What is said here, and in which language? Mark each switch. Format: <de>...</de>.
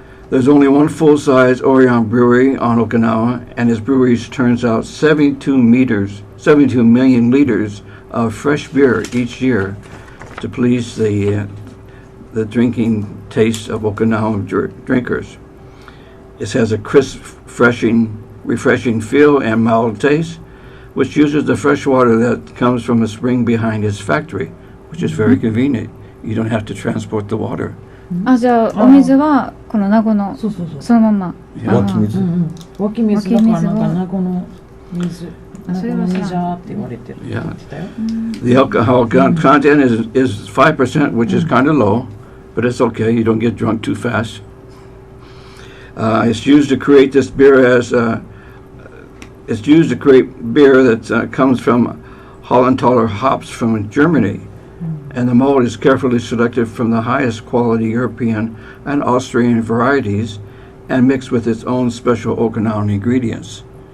<en>There's only one full-size Orion brewery on Okinawa, and its breweries turns out 72 million liters of fresh beer each year to please the drinking taste of Okinawan drinkers. It has a crisp, refreshing feel and mild taste, which uses the fresh water that comes from a spring behind its factory, which is very convenient. You don't have to transport the water.</en> <ja>あじゃあお水はこの名護のそうそうそうそのまま湧き水。湧き水だからなんか湧き水は名護の水名護のそれはさメジャーって言われてるって言ってたよ</ja> <en>The alcohol content is 5%, which is kind of low, but it's okay. You don't get drunk too fast. It's used to create this beer as It's used to create beer that comes from Hollenthaler hops from Germany, and the malt is carefully selected from the highest quality European and Austrian varieties and mixed with its own special Okinawan ingredients.</en>